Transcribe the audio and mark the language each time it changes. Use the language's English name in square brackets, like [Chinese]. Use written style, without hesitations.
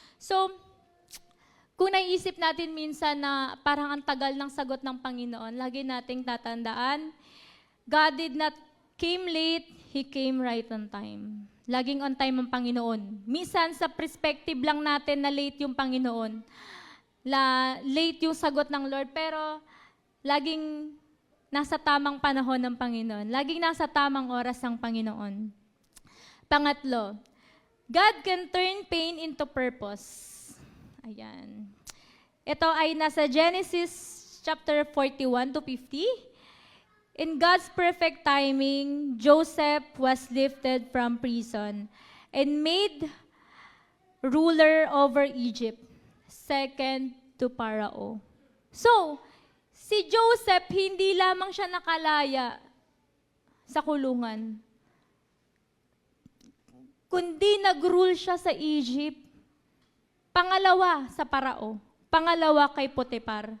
[Filipino] So, kung naiisip natin minsan na parang ang tagal ng sagot ng Panginoon, lagi nating tatandaan, [English] God did not came late, He came right on time. [Filipino] Laging on time ang Panginoon. Minsan sa perspective lang natin na late yung Panginoon, late yung sagot ng Lord, pero laging nasa tamang panahon ng Panginoon. Laging nasa tamang oras ang Panginoon. Pangatlo, [English] God can turn pain into purpose. Ayan. [Filipino] Ito ay nasa Genesis chapter 41 to 50. [English] In God's perfect timing, Joseph was lifted from prison and made ruler over Egypt, second to Pharaoh. [Filipino] So, si Joseph, hindi lamang siya nakalaya sa kulungan, kundi nag-rule siya sa Egypt. Pangalawa sa Parao, pangalawa kay Potiphar.